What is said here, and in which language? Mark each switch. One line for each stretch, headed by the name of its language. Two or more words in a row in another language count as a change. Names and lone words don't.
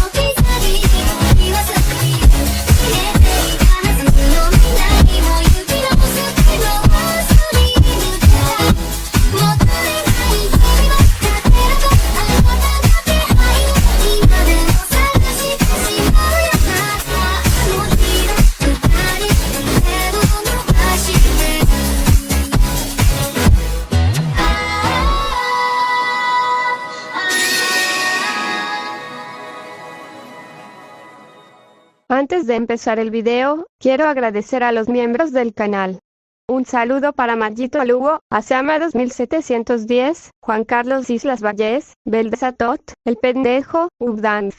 Japanese: 置き去り言わずに消えていたはずの未来も行き直すけど忘れぬからもったいない日々は勝てるとあなたの気配今でも探してしまうよまたあの日の二人手を伸ばして
Spanish: Antes de empezar el video, quiero agradecer a los miembros del canal. Un saludo para Magito Lugo, Asama 2710, Juan Carlos Islas Valles, Beldesatot, El Pendejo, Ubdanf,